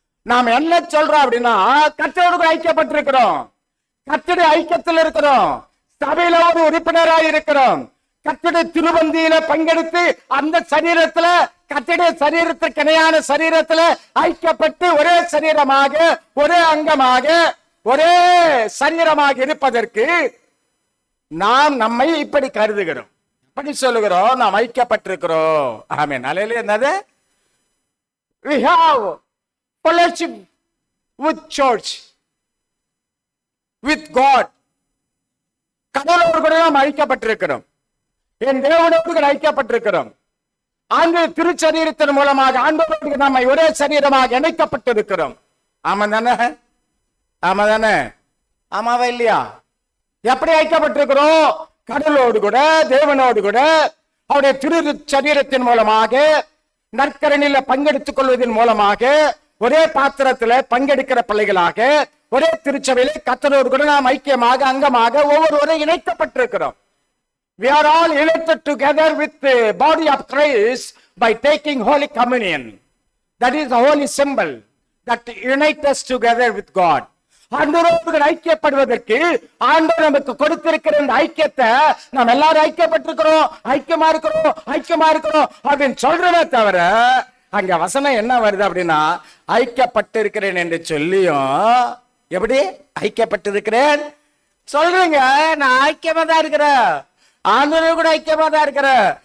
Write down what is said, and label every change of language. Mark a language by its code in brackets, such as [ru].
[ta] நாம் என்ன சொல்றோம் அப்படின்னா, கர்த்தரோடு கூட ஐக்கியப்பட்டிருக்கிறோம், கர்த்தருடைய ஐக்கியத்தில் இருக்கிறோம், சபையில ஒரு உறுப்பினராக இருக்கிறோம், கர்த்தருடைய திருப்பந்தியில பங்கெடுத்து அந்த சரீரத்துல, கர்த்தருடைய சரீரத்துக்கு இணையான சரீரத்துல ஐக்கியப்பட்டு ஒரே சரீரமாக, ஒரே அங்கமாக, ஒரே சரீரமாக இருப்பதற்கு நாம் நம்மை இப்படி கருதுகிறோம். எப்படி சொல்லுகிறோம்? நாம் ஐக்கியப்பட்டிருக்கிறோம். ஆமென். அல்லேலூயா. என்னது? [en] We have fellowship with church, with God. [ta] கடவுளோடு கூட நாம் ஐக்கியப்பட்டிருக்கிறோம். என் தேவனோடு கூட ஐக்கியப்பட்டிருக்கிறோம். ஆண்டு திருச்சரீரத்தின் மூலமாக ஆண்டவரோடு நம்மை ஒரே சரீரமாக இணைக்கப்பட்டிருக்கிறோம். ஆமா தானே? ஆமா தானே? ஆமாவா இல்லையா? எப்படி ஐக்கியப்பட்டிருக்கிறோம்? கடவுளோடு கூட, தேவனோடு கூட, அவருடைய திரு சரீரத்தின் மூலமாக, நற்கரணில பங்கெடுத்துக் கொள்வதன் மூலமாக, ஒரே பாத்திரத்துல பங்கெடுக்கிற பிள்ளைகளாக, ஒரே திருச்சபையிலே கர்த்தரோடு கூட நாம் ஐக்கியமாக, அங்கமாக, ஒவ்வொருவரும் இணைக்கப்பட்டிருக்கிறோம். [en] We are all united together with the body of Christ by taking Holy Communion. That is the holy symbol that unites us together with God. [ta] ஆண்டவரோடு ஐக்கியப்படுவதற்கு ஆண்டவர் நமக்கு கொடுத்திருக்கிற இந்த ஐக்கியத்தை நாம் எல்லாரும் ஐக்கியப்பட்டிருக்கிறோம், ஐக்கியமா இருக்கிறோம் அப்படின்னு சொல்றதே தவிர, அங்க வசனம் என்ன வருது அப்படின்னா, ஐக்கியப்பட்டிருக்கிறேன் என்று சொல்லியும், எப்படி ஐக்கியப்பட்டிருக்கிறேன் சொல்றீங்க? நான் ஐக்கியமா தான் இருக்கிறேன், ஆண்டவரோடு கூட ஐக்கியமா தான் இருக்கிறேன்,